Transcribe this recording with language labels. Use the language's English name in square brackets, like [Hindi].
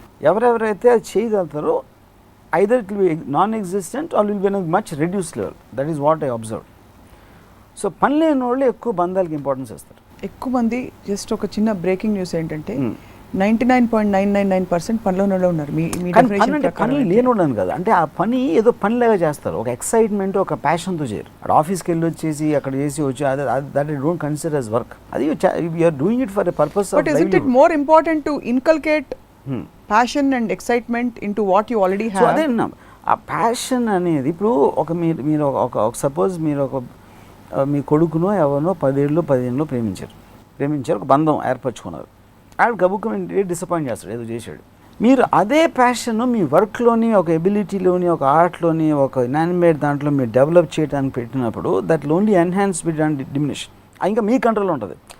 [Telugu] ఎవరెవరైతే అది చేయగలుగుతారో [English] either it will be non-existent or will be in a much reduced level. That is what I observed. [Telugu] So పని లేని వాళ్ళు ఎక్కువ బంధాలకి importance ఇస్తారు. ఎక్కువ మంది జస్ట్ ఒక చిన్న బ్రేకింగ్ న్యూస్ ఏంటంటే 99.999% పనిలోనే ఉన్నారు. పని లేనివాడని కదా, అంటే ఆ పని ఏదో పనిలాగా చేస్తారు, ఒక ఎక్సైట్మెంట్ ఒక ప్యాషన్తో చేయరు. అక్కడ ఆఫీస్కి వెళ్ళి వచ్చేసి అక్కడ చేసి వచ్చి [English] That I don't consider as work. అది you are doing it for a purpose. But isn't it more important to inculcate passion and excitement into what you already have? [Telugu] So అదే ఆ ప్యాషన్ అనేది ఇప్పుడు మీరు ఒక సపోజ్ మీరు మీ కొడుకునో ఎవరినో 10 ఏళ్ళు 15 ప్రేమించారు, ఒక బంధం ఏర్పరచుకున్నారు. ఆవిడ గబుక్కుని డిసప్పాయింట్ చేస్తాడు, ఏదో చేశాడు. మీరు అదే ప్యాషన్ మీ వర్క్లోని ఒక ఎబిలిటీలోని ఒక ఆర్ట్లోని ఒక ఇనానిమేట్ దాంట్లో మీరు డెవలప్ చేయడానికి పెట్టినప్పుడు [English] That only enhance bit and diminish. [Telugu] ఇంకా మీ కంట్రోల్లో ఉంటుంది.